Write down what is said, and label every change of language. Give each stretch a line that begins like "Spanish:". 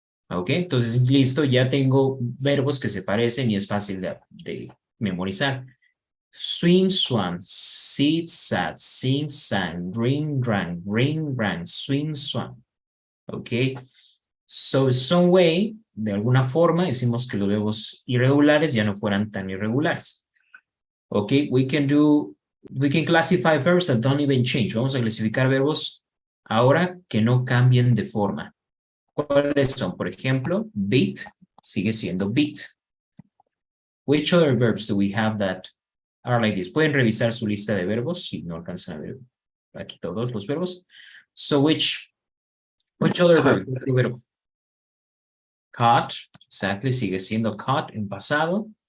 Spanish: Ok, entonces listo, ya tengo verbos que se parecen y es fácil de memorizar.
English: Swing, swan, sit, sat, sing, sang, ring, rang, swing, swan. Okay. So, some way,
Spanish: de alguna forma, decimos que los verbos irregulares ya no fueran tan irregulares.
English: Okay, we can classify verbs that don't even change.
Spanish: Vamos a clasificar verbos ahora que no cambien de forma. ¿Cuáles son? Por ejemplo, beat sigue siendo beat.
English: Which other verbs do we have that are like this?
Spanish: Pueden revisar su lista de verbos si no alcanzan a ver aquí todos los verbos.
English: So which other verb? Caught, exactly,
Spanish: sigue siendo caught en pasado.